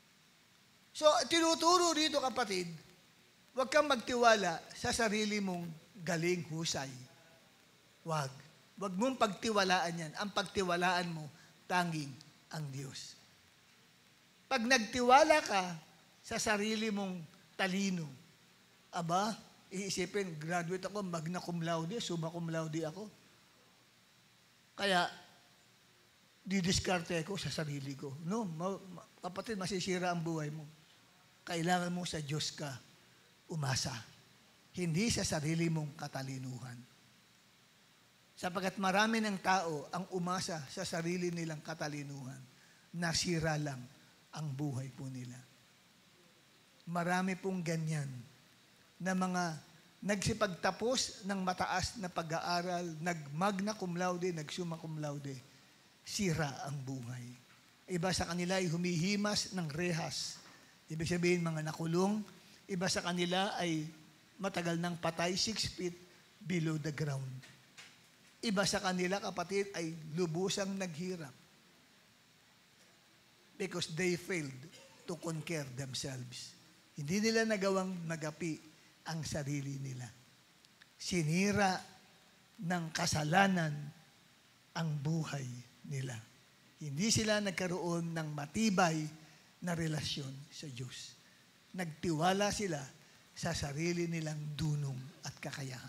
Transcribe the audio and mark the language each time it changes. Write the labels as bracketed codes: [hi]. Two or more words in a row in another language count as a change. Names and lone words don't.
[tl] So, tinuturo dito kapatid, huwag kang magtiwala sa sarili mong galing, husay. Wag. Wag mong pagtiwalaan yan. Ang pagtiwalaan mo, tanging ang Diyos. Pag nagtiwala ka sa sarili mong talino, aba, iisipin, graduate ako, [la] magna cum laude, summa cum laude ako. [tl] Kaya, didiskarte ko sa sarili ko. No, kapatid, masisira ang buhay mo. Kailangan mo sa Diyos ka umasa. Hindi sa sarili mong katalinuhan. Sapagkat marami ng tao ang umasa sa sarili nilang katalinuhan. Nasira lang ang buhay po nila. Marami pong ganyan na mga nagsipagtapos ng mataas na pag-aaral, [la] nag-magna cum laude, nag-summa cum laude, [tl] sira ang buhay. Iba sa kanila ay humihimas ng rehas. Ibig sabihin, mga nakulong. Iba sa kanila ay matagal ng patay, [en] 6 feet below the ground. [tl] Iba sa kanila, kapatid, ay lubusang naghirap. [en] Because they failed to conquer themselves. [tl] Hindi nila nagawang magapi ang sarili nila. Sinira ng kasalanan ang buhay nila. Hindi sila nagkaroon ng matibay na relasyon sa Diyos. Nagtiwala sila sa sarili nilang dunong at kakayahan.